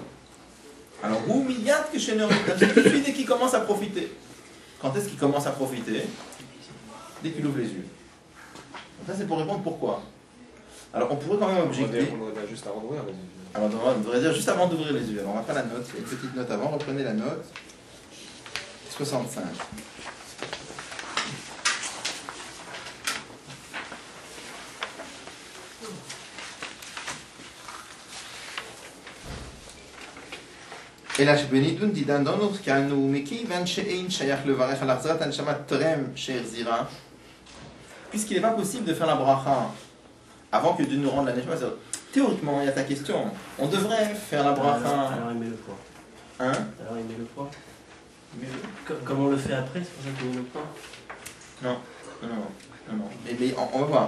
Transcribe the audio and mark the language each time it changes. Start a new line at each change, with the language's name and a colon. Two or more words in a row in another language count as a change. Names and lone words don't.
French: Alors, où miyad que suffit dès qu'il commence à profiter. Quand est-ce qu'il commence à profiter? Dès qu'il ouvre les yeux. Donc ça, c'est pour répondre pourquoi. Alors, on pourrait quand même objecter. On devrait juste avant d'ouvrir les yeux. Alors, on devrait dire juste avant d'ouvrir les yeux. Alors, on va faire la note. Il y a une petite note avant. Reprenez la note. 65.
Hebrew: אלא שבנידון דידן דונות כאנו מכיוון שאין שייך לברך על החזרת הנשמה טרם שהחזירה,
French: puisqu'il n'est pas possible de faire la bracha avant que Dieu nous rende la neshama. théoriquement, il y a ta question. On devrait faire la bracha. Alors il met le point. Hein? Alors il met le point. Mais- Comme on le fait après, c'est pour ça qu'il met le point. Non. Mais on va voir.